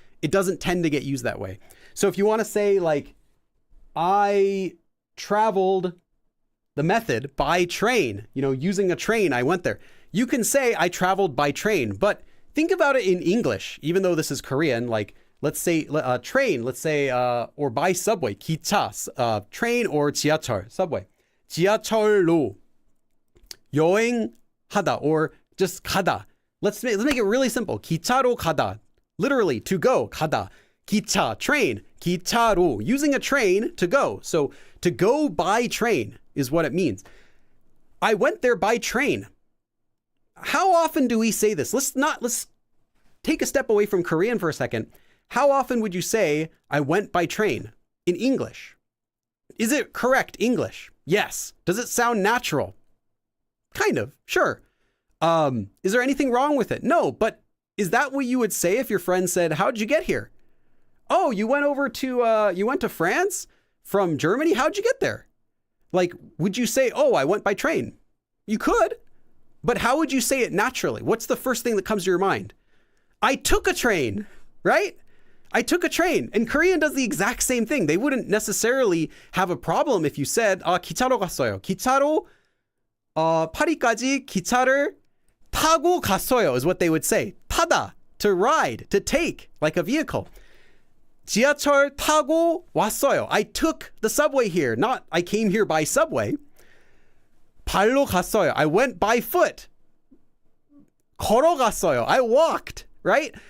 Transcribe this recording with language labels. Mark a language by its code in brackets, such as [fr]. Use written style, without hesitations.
[en] It doesn't tend to get used that way. So if you want to say like, I traveled the method by train, using a train, I went there. You can say I traveled by train, but think about it in English, even though this is Korean, like let's say train, let's say, or by subway, 기차, train or 지하철, subway. [ko] 지하철로 여행하다, or just 가다. [en] Let's make it really simple. [ko] 기차로 가다, [en] literally to go, 가다. 기차, train, 기차로, using a train to go. So to go by train is what it means. I went there by train. How often do we say this? Let's take a step away from Korean for a second. How often would you say I went by train in English? Is it correct English? Yes. Does it sound natural? Kind of, sure. Is there anything wrong with it? No, but is that what you would say if your friend said, how'd you get here? Oh, you went to France from Germany? How'd you get there? Like, would you say, oh, I went by train? You could, but how would you say it naturally? What's the first thing that comes to your mind? I took a train, right? I took a train, and Korean does the exact same thing. They wouldn't necessarily have a problem if you said, [ko] 기차로 갔어요. 기차로, 파리까지 기차를 타고 갔어요 [en] is what they would say. [ko] 타다, [en] to ride, to take, like a vehicle. [ko] 지하철 타고 왔어요. [en] I took the subway here, not I came here by subway. [ko] 발로 갔어요. [en] I went by foot. [ko] 걸어갔어요. [en] I walked, right?